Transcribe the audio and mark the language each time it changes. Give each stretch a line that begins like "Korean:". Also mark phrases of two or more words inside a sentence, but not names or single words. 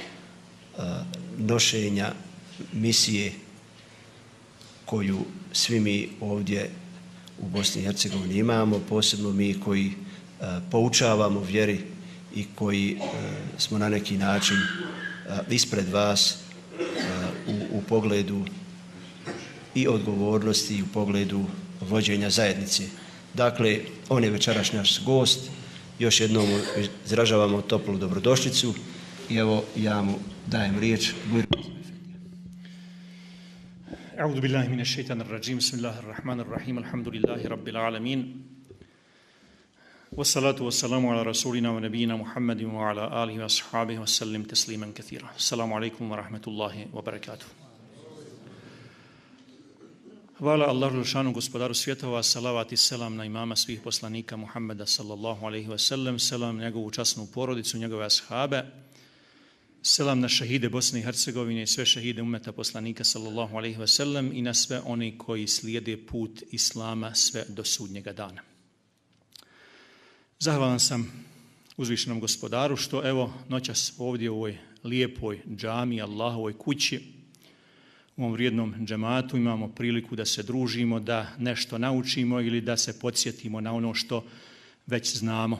Bosnian: nošenja misije koju svi mi ovdje u Bosni i Hercegovini imamo, posebno mi koji poučavamo vjeri i koji smo na neki način ispred vas u pogledu i odgovornosti i u pogledu vođenja zajednice. Dakle, on je večeraš naš gost, još jednom izražavamo toplu dobrodošlicu i evo ja mu dajem riječ.
Arabic: أعوذ بالله من الشيطان الرجيم بسم الله الرحمن الرحيم الحمد لله رب العالمين والصلاة والسلام على رسولنا ونبينا محمد وعلى آله وأصحابه وسلم تسليما كثيرا. السلام عليكم ورحمة الله وبركاته.
Bosnian: Hvala Allahu Želešanu, gospodaru svjetova, salavat i selam na imama svih poslanika Muhammeda
Arabic: صلى الله عليه وسلم,
Bosnian: selam na njegovu časnu porodicu, njegove ashabe, selam na šehide Bosne i Hercegovine i sve šehide umeta poslanika
Arabic: صلى الله عليه وسلم
Bosnian: i na sve oni koji slijede put Islama sve do sudnjega dana. Zahvalan sam uzvišenom gospodaru što evo noćas ovdje u ovoj lijepoj džami, Allahovoj kući, u ovom vrijednom džematu imamo priliku da se družimo, da nešto naučimo ili da se podsjetimo na ono što već znamo.